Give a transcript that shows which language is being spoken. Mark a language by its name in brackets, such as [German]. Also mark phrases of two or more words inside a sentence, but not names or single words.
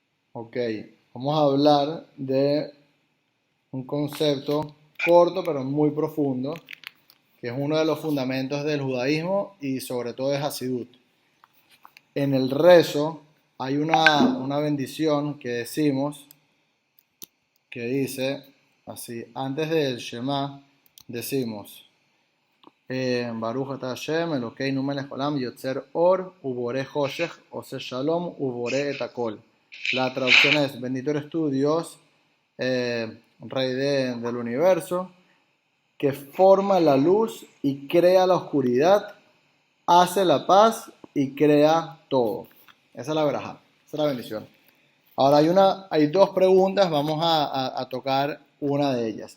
[Spanish] Ok, vamos a hablar de un concepto corto pero muy profundo, que es uno de los fundamentos del judaísmo y sobre todo de Hasidut. En el rezo hay una bendición que decimos, que dice así, antes del Shema decimos, [Hebrew] ברוך אתה השם, אלוקינו מלך עולם, יוצר אור, ובורא חושך, עושה שלום, ובורא את הכל. [Spanish] La traducción es, bendito eres tú, Dios, Rey del universo, que forma la luz y crea la oscuridad, hace la paz y crea todo. Esa es la verajá, esa es la bendición. Ahora hay dos preguntas, vamos a tocar una de ellas.